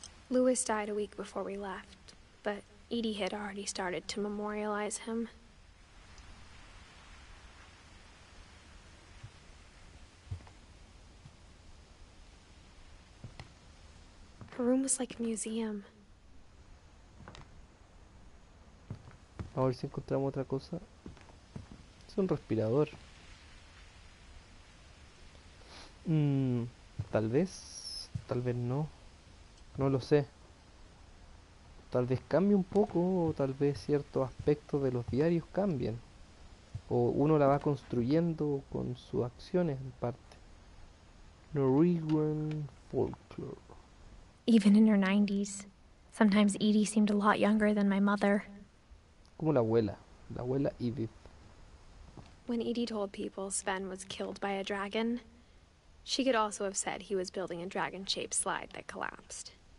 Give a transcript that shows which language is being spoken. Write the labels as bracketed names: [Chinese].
[English] Louis died a week before we left, but Edie had already started to memorialize him. Her room was like a museum. [Spanish] A ver si encontramos otra cosa. Es un respirador. Tal vez no. No lo sé. Tal vez cambie un poco, o tal vez ciertos aspectos de los diarios cambien. O uno la va construyendo con sus acciones en parte. [English] Norwegian folklore. Even in her 90s, sometimes Edie seemed a lot younger than my mother. [Spanish] Como la abuela Edith. [English] When Edie told people Sven was killed by a dragon, she could also have said he was building a dragon-shaped slide that collapsed.